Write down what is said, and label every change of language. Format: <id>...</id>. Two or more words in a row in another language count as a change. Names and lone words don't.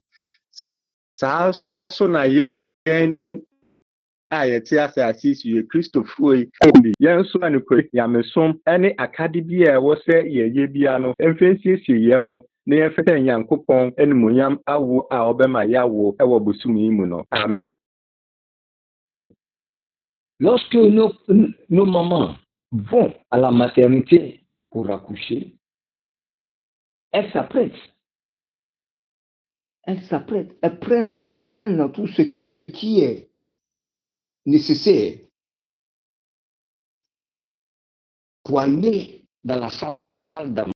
<ak>Saa so na yɛn a yɛte asase so yɛ Kristofoɔ yi yɛn nso anokɔ Nyamesom ne akade bi a ɛwɔ sɛ yɛyɛ bia no mfɛnsiesie yɛn na yɛmfɛsɛ Nyankopɔn animuonyam awo a ɔbɛma yɛawo ɛwɔ bosom yi mu no. Amen.</ak> <fr>Lorsque nos mamans vont à la maternité pour accoucher, elles s'apprêtent, elles prennent tout ce qui est nécessaire pour aller dans la salle d'accouchement.</fr>